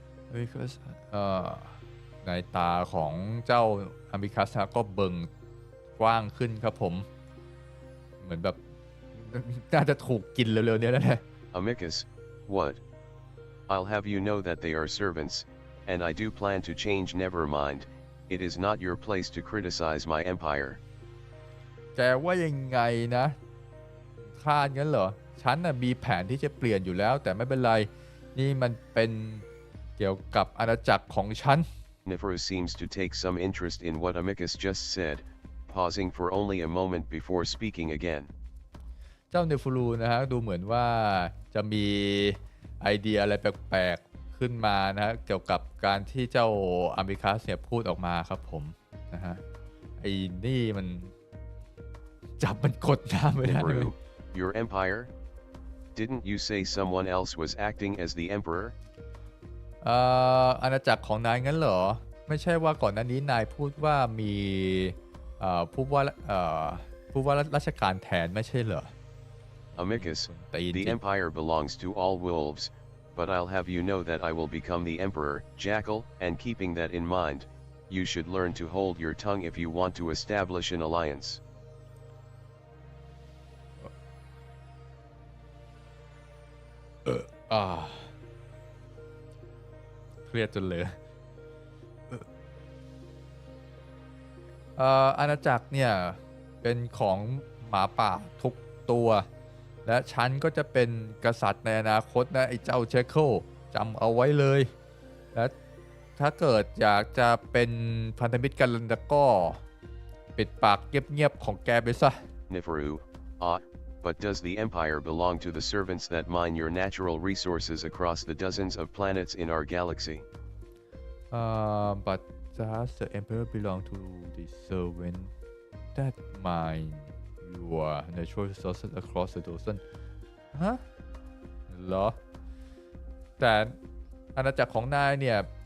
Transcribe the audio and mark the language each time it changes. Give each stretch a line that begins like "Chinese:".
Thai: Amicus ในตาของเจ้า Amicus ก็เบิ่งกว้างขึ้นครับผมเหมือนแบบน่าจะถูกกินเร็วๆเนี้ยนะ
English: Amicus, what? I'll have you know that they are servants, and I do plan to change. Never mind, it is not your place to criticize my empire.
Thai: แกว่ายังไงนะคาดงั้นเหรอฉันน่ะมีแผนที่จะเปลี่ยนอยู่แล้วแต่ไม่เป็นไรนี่มันเป็นเกี่ยวกับอาณาจักรของฉัน
English: Nifaru seems to take some interest in what Amicus just said, pausing for only a moment before speaking again.
Thai: เจ้าเนฟูรูนะฮะดูเหมือนว่าจะมีไอเดียอะไรแปลกๆขึ้นมานะฮะเกี่ยวกับการที่เจ้าอามิคัสเนี่ยพูดออกมาครับผมนะฮะไอ้นี่มันจับมันกดน้ำไม่ได้เลย
English: Your empire? Didn't you say someone else was acting as the emperor?
Thai: อาณาจักรของนายงั้นเหรอไม่ใช่ว่าก่อนหน้านี้นายพูดว่ามีผู้ว่าราชการแทนไม่ใช่เหรอ
English: Amicus, the empire belongs to all wolves, but I'll have you know that I will become the emperor, Jackal, and keeping that in mind, you should learn to hold your tongue if you want to establish an alliance.
Thai: เครียดจนเลยอาณาจักรเนี่ยเป็นของหมาป่าทุกตัวและฉันก็จะเป็นกษัตริย์ในอนาคตนะไอ้เจ้าเชคเคิลจำเอาไว้เลยและถ้าเกิดอยากจะเป็นพันธมิตรกันแล้วก็ปิดปากเงียบๆของแกไปซะ
English: Nifaru, but does the empire belong to the servants that mine your natural resources across the dozens of planets in our galaxy? But does the emperor belong to the servant that mine your natural resources across the dozen
Thai: ฮะเหรอแต่อาณาจักรของนายเนี่ย